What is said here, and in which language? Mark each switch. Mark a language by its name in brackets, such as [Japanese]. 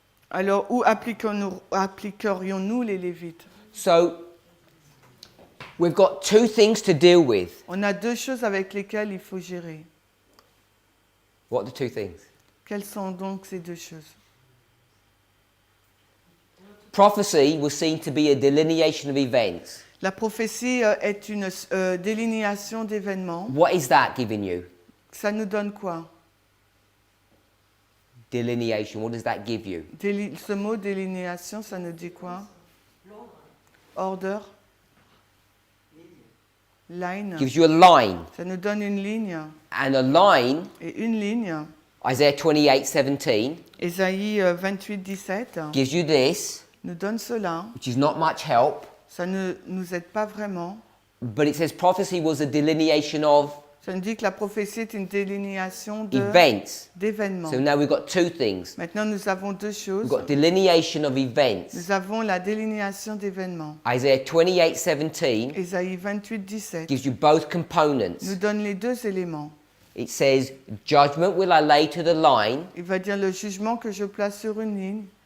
[French] Alors, où appliquerions-nous les Lévites? [English] So, we've got two things to deal with. [French] On a deux choses avec lesquelles il faut gérer. [English] What are the two things? [French] Quelles sont donc ces deux choses? [English] Prophecy was seen to be a delineation of events. [French] La prophétie est une délinéation d'événements. [English] What is that giving you? [French] Ça nous donne quoi? [English] Delineation, what does that give you? [French] Ce mot délinéation, ça nous dit quoi? [English] Order. Line. Gives you a line. [French] Ça nous donne une ligne. [English] And a line, [French] Et une ligne, [English] Isaiah 28:17, [French] Ésaïe 28, 17, [English] gives you this, [French] nous donne cela. [English] which is not much help, [French] Ça ne nous aide pas vraiment. [English] but it says prophecy was a delineation of [French] Ça nous dit que la prophétie est une délinéation [English] events. [French] d'événements. [English] So now we've got two things. [French] Maintenant, nous avons deux [English] We've [French] choses. [English] got delineation of events. [French] Nous avons la délinéation d'événements. [English] Isaiah 28:17 [French] Ésaïe 28, 17 [English] gives you both components. [French] nous donne les deux éléments. [English] It says, judgment will I lay to the line, [French] Il va dire le jugement que je place sur une ligne